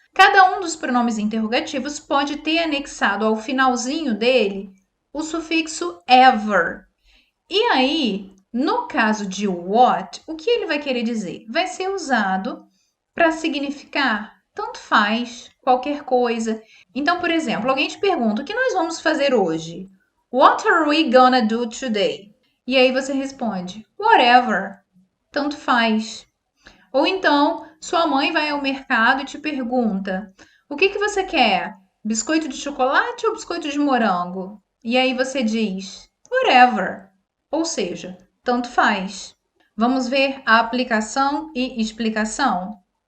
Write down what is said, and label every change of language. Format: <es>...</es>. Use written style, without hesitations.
<pt>Cada um dos pronomes interrogativos pode ter anexado ao finalzinho dele o sufixo ever. E aí, no caso de what, o que ele vai querer dizer? Vai ser usado para significar tanto faz, qualquer coisa. Então, por exemplo, alguém te pergunta: o que nós vamos fazer hoje?</pt> <en>What are we gonna do today?</en> <pt>E aí você responde: whatever, tanto faz. Ou então, sua mãe vai ao mercado e te pergunta: o que você quer? Biscoito de chocolate ou biscoito de morango? E aí você diz: whatever. Ou seja, tanto faz. Vamos ver a aplicação e explicação?</pt>